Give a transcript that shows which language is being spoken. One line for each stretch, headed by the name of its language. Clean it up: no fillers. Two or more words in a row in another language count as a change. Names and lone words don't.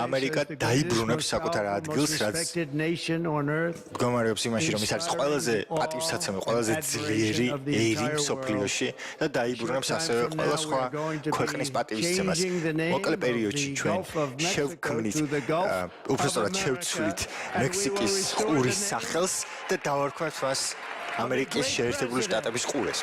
English: America as the greatest, most respected nation on earth.
Georgian: მდგომარეობს იმაში, რომ ის არის ყველაზე პატივსაცემი, ყველაზე ძლიერი ერი მსოფლიოში და დაიბრუნებს ასევე ყველა სხვა ქვეყნის პატივისცემას. მოკლე პერიოდში ჩვენ შევქმნით, უბრალოდ შევცვლით მექსიკის ყურის სახელს და დავარქვათ მას American შეერთებული შტატების ყურეს.